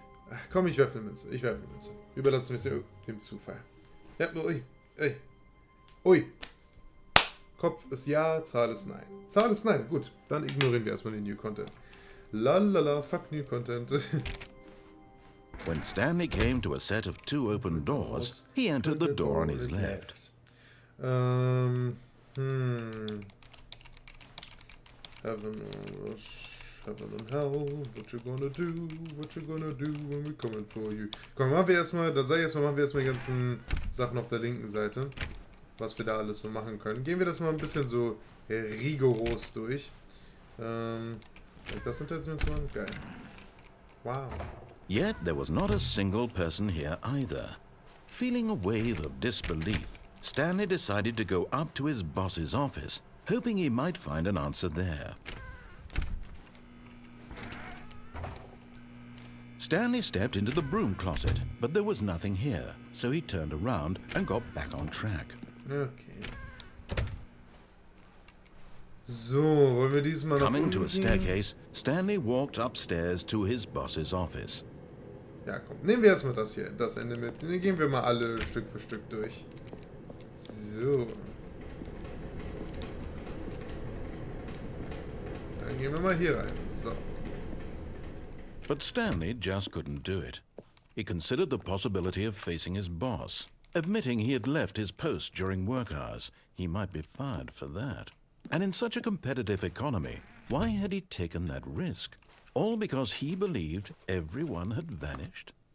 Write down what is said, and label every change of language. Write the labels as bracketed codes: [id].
[de] Ach, komm, ich werfe eine Münze. Überlassen wir es dem Zufall. Ja, ui. Kopf ist ja, Zahl ist nein. Zahl ist nein, gut. Dann ignorieren wir erstmal den New Content. [en] Lalala, fuck New Content. When Stanley came to a set of 2 open doors, he entered the door on his left. Heaven and hell, what you gonna do when we coming for you. [de] Komm, machen wir erstmal die ganzen Sachen auf der linken Seite. Was wir da alles so machen können. Gehen wir das mal ein bisschen so rigoros durch. Das Intention? Geil. Wow. [en] Yet there was not a single person here either. Feeling a wave of disbelief, Stanley decided to go up to his boss's office, hoping he might find an answer there. Stanley stepped into the broom closet, but there was nothing here, so he turned around and got back on track. Okay. [de] So, wollen wir diesmal nach [en] Coming to a [de] unten gehen? [en] staircase, Stanley walked upstairs to his boss's office. [de] Ja, komm. Nehmen wir erstmal das Ende mit. Dann gehen wir mal alle Stück für Stück durch. So. Dann gehen wir mal hier rein. So. [en] But Stanley just couldn't do it. He considered the possibility of facing his boss, admitting he had left his post during work hours. He might be fired for that. And in such a competitive economy, why had he taken that risk? All because he believed everyone had vanished?